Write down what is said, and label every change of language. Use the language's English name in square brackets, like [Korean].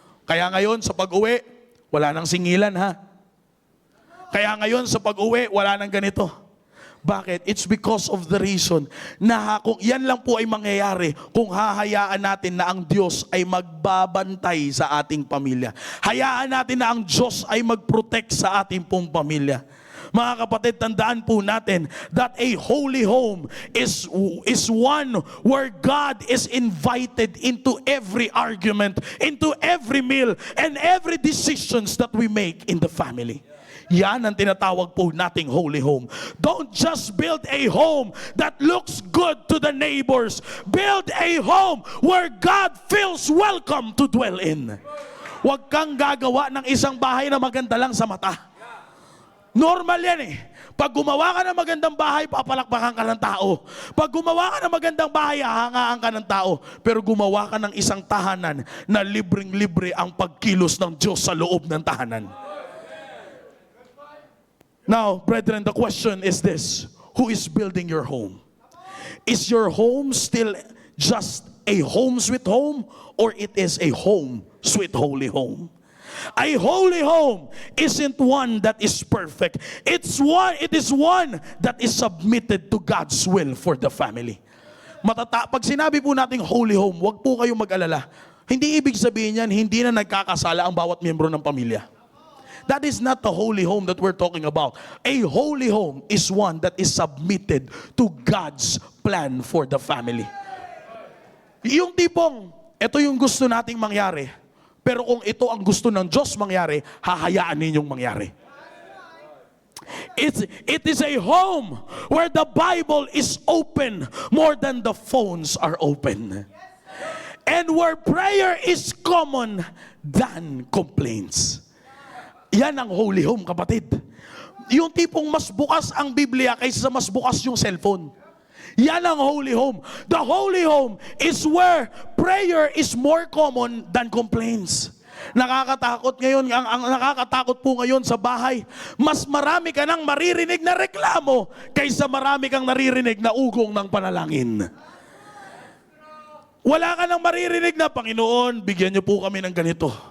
[Filipino] Kaya ngayon sa pag-uwi, wala nang singilan ha. Kaya ngayon sa pag-uwi, wala nang ganito. Bakit? [English] It's because of the reason [Filipino] na kung yan lang po ay mangyayari kung hahayaan natin na ang Diyos ay magbabantay sa ating pamilya. Hayaan natin na ang Diyos ay mag-protect sa ating pong pamilya. Mga kapatid, tandaan po natin [English] that a holy home is one where God is invited into every argument, into every meal, and every decisions that we make in the family. [Filipino] Yan ang tinatawag po nating holy home. [English] Don't just build a home that looks good to the neighbors. Build a home where God feels welcome to dwell in. [Filipino] Huwag kang gagawa ng isang bahay na maganda lang sa mata. Normal yan Pag gumawa ka ng magandang bahay, papalakpakan ka ng tao. Pag gumawa ka ng magandang bahay, hahangaan ka ng tao. Pero gumawa ka ng isang tahanan na libreng-libre ang pagkilos ng Diyos sa loob ng tahanan. [English] Now, brethren, the question is this. Who is building your home? Is your home still just a home sweet home, or it is a home sweet holy home? A holy home isn't one that is perfect. It is one that is submitted to God's will for the family. [Filipino] Pag sinabi po nating holy home, wag po kayong mag-alala. Hindi ibig sabihin yan, hindi na nagkakasala ang bawat miyembro ng pamilya. [English] That is not the holy home that we're talking about. A holy home is one that is submitted to God's plan for the family. [Filipino] Yung tipong, ito yung gusto nating mangyari, pero kung ito ang gusto ng Diyos mangyari, hahayaan ninyong mangyari. [English] It is a home where the Bible is open more than the phones are open. And where prayer is common than complaints. [Filipino] Yan ang holy home, kapatid. Yung tipong mas bukas ang Biblia kaysa mas bukas yung cellphone. Yan ang holy home. [English] The holy home is where prayer is more common than complaints. [Filipino] Nakakatakot ngayon, ang nakakatakot po ngayon sa bahay, mas marami ka nang maririnig na reklamo kaysa marami kang naririnig na ugong ng panalangin. Wala ka nang maririnig na, Panginoon, bigyan niyo po kami ng ganito.